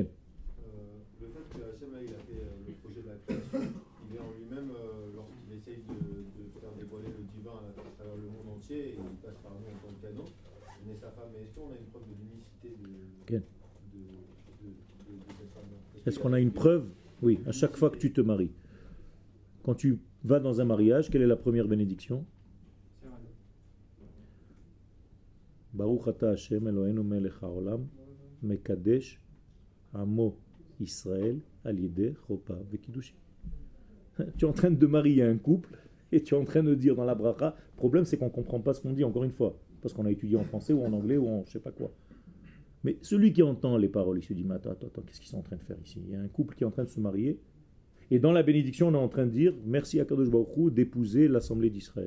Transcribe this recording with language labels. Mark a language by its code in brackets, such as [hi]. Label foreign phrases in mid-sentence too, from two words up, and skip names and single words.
[fr] Le fait que Hachem il a fait le projet de la création, il est en lui-même, lorsqu'il essaye de faire dévoiler le divin à travers le monde entier, et il passe par nous en tant que cadeau, il est sa femme. Est-ce qu'on a une preuve de l'unicité de cette femme-là? Est-ce qu'on a une preuve? Oui, à chaque fois que tu te maries. Quand tu vas dans un mariage, quelle est la première bénédiction? [he] ברוך אתה השם אלוקינו מלך העולם מקדש עמו ישראל על ידי חופה וקידושין. [fr] Tu es en train de marier un couple et tu es en train de dire dans la bracha, le problème c'est qu'on ne comprend pas ce qu'on dit encore une fois, parce qu'on a étudié en français ou en anglais ou en je sais pas quoi. Mais celui qui entend les paroles, il se dit mais attends, qu'est-ce qu'ils sont en train de faire ici? Il y a un couple qui est en train de se marier et dans la bénédiction on est en train de dire merci à [he] קדוש ברוך הוא [fr] d'épouser l'assemblée d'Israël.